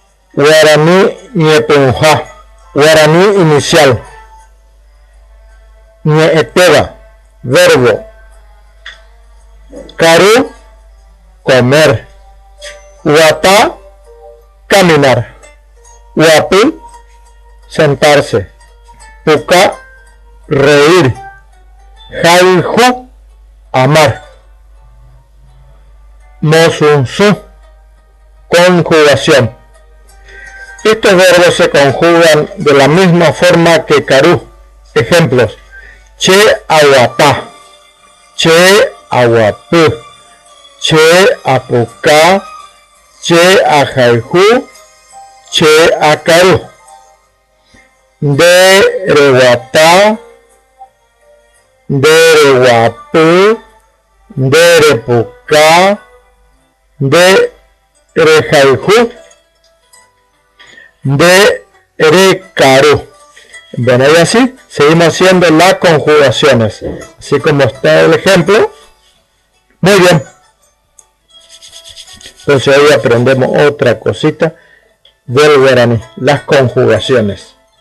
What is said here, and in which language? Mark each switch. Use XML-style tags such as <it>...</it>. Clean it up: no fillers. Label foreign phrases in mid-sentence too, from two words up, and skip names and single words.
<es>guaraní ñepunja, guaraní inicial, ñeeteba, verbo, caru, comer, guatá, caminar, guapi, sentarse, puca, reír, jaiju, amar, mosunsu, conjugación. Estos verbos se conjugan de la misma forma que caru. Ejemplos:</es> <gn>che aguatá, che aguapú, che apucá, che ajaiju, che acaru. De reguatá, de reguapú, de repucá, de rejaiju, de recaru.</gn> <es>Bueno, y así seguimos haciendo las conjugaciones, así como está el ejemplo. Muy bien. Entonces hoy aprendemos otra cosita del guaraní, las conjugaciones.</es>